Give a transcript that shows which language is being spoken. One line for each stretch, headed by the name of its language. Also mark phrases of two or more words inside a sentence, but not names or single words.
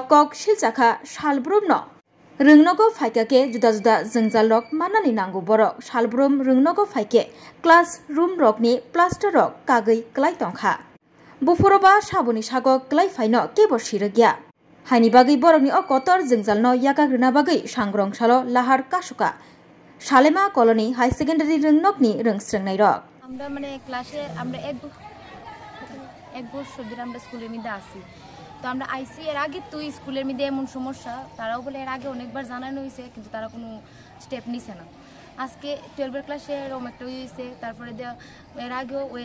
Kok Borok: कक सिलचाखा सालब्रुमनो रोंनगो फाइकाके जुदा जुदा जोंजाल रक मानानि नांगौ बरक सालब्रुम रोंनगो फाइके
English: class room
Kok Borok: रकनि प्लास्टर रक कागै क्लाइ तंखा बुफुरबा साबुनि सागो क्लाइ फाइनो केबो सिरगिया हाइनि बागै बरकनि अ कतर जोंजालनो यागाग्रोना बागै सांग्रंशालो लाहार कासुका सालेमा कलनी
English: high secondary
Kok Borok: रोंनकनि रोंस्रोंनाय रक
Bangla: আমরা মানে ক্লাসে আমরা এক বছর ধরে আমরা স্কুলের মধ্যে আসি তো আমরা আইসি এর আগে তুই স্কুলের মধ্যে এমন সমস্যা তারাও বলে এর আগে অনেকবার জানানো হয়েছে কিন্তু তারা কোনো স্টেপ নিছে না আজকে 12 ক্লাসে এরকম একটা হয়েছে তারপরে এর আগেও ওই